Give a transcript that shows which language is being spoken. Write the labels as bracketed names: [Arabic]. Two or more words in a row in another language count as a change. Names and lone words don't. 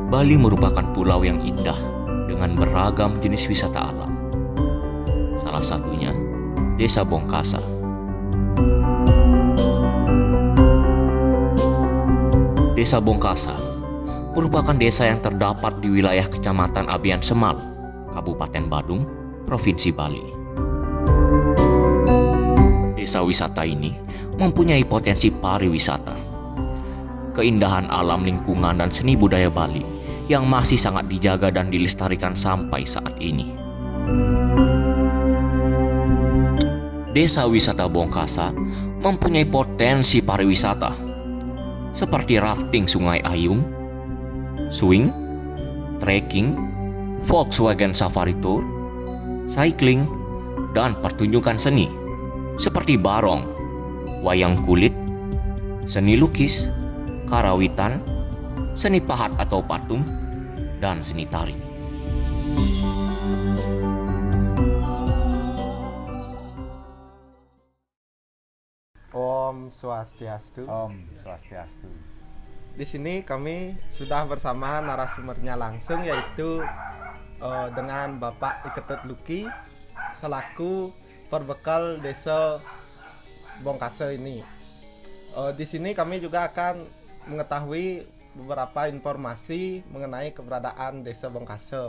[Indonesian] Bali merupakan pulau yang indah dengan beragam jenis wisata alam. Salah satunya Desa Bongkasa. Desa Bongkasa merupakan desa yang terdapat di wilayah Kecamatan Abian Semal, Kabupaten Badung, Provinsi Bali. Desa wisata ini mempunyai potensi pariwisata, keindahan alam lingkungan dan seni budaya Bali yang masih sangat dijaga dan dilestarikan sampai saat ini. Desa wisata Bongkasa mempunyai potensi pariwisata seperti rafting Sungai Ayung, swing, trekking, Volkswagen Safari Tour, cycling, dan pertunjukan seni seperti barong, wayang kulit, seni lukis, karawitan, seni pahat atau patung, dan seni tari. [Balinese] Om Swastiastu. Om Swastiastu. [Indonesian] Di sini kami sudah bersama narasumbernya langsung, yaitu dengan Bapak Iketut Luki selaku perbekal Desa Bongkasa ini. Di sini kami juga akan mengetahui beberapa informasi mengenai keberadaan Desa Bongkasa.